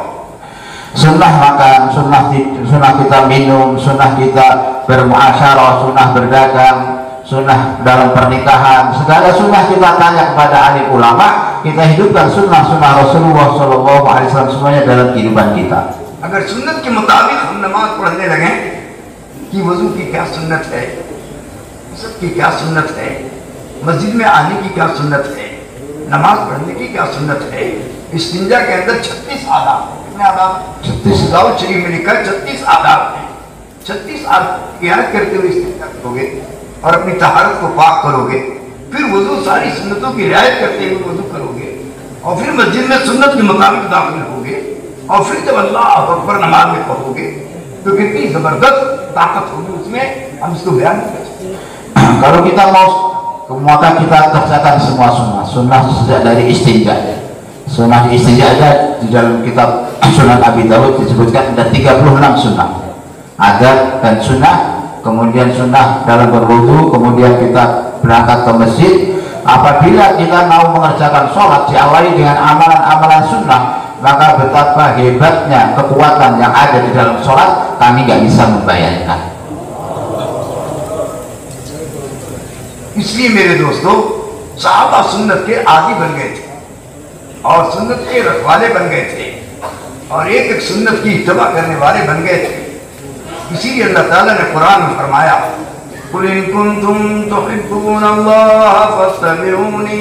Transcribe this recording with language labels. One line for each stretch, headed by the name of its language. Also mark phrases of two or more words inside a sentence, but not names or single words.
Indonesian: Sunnah makan, sunnah kita minum, sunnah kita bermuasyarah, sunnah berdagang, sunnah dalam pernikahan, segala sunnah kita tanya kepada alim ulama, kita hidupkan sunnah Rasulullah
Arabic: صلى الله عليه وسلم
Indonesian: semuanya dalam kehidupan kita.
Hindi: अगर सुन्नत के मुताबिक हम नमाज पढ़ने लगे कि वजू की क्या सुन्नत है, की क्या सुन्नत है, मस्जिद में आने की क्या सुन्नत है, नमाज पढ़ने की क्या सुन्नत है, इस्तिंजा के अंदर 36 आदाब. कितने आदाब? 36. दाऊद शरीफ में लिखा 36 आदाब है. 36 आदाब याद करते हुए इस्तिंजा करोगे और अपनी तहारत को पाक करोगे, फिर वजू सारी सुन्नतों की रियायत करते हुए वजू करोगे, और फिर मस्जिद में सुन्नत के मुताबिक दाखिल होगे, और फिर जब
Arabic: الله أكبر
Hindi: नमाज में पढ़ोगे तो कितनी जबरदस्त ताकत होगी उसमें, हम इसको बयान नहीं कर सकते.
Indonesian: Kalau kita maka kita kerjakan semua sunnah sejak dari istinja. Sunnah istinja aja di dalam kitab Sunan Abi Dawud disebutkan ada 36 sunnah. Adab dan sunnah, kemudian sunnah dalam berwudu, kemudian kita berangkat ke masjid. Apabila kita mau mengerjakan sholat diawali dengan amalan-amalan sunnah, maka betapa hebatnya kekuatan yang ada di dalam sholat kami nggak bisa membayangkan.
Hindi: इसलिए मेरे दोस्तों, सहाबा सुन्नत के आदी बन गए थे और सुन्नत के रखवाले बन गए थे और एक एक सुन्नत की इत्तबा करने वाले बन गए थे. इसीलिए अल्लाह ताला ने कुरान में फरमाया,
Arabic: قل إن كنتم تحبون الله فاتبعوني.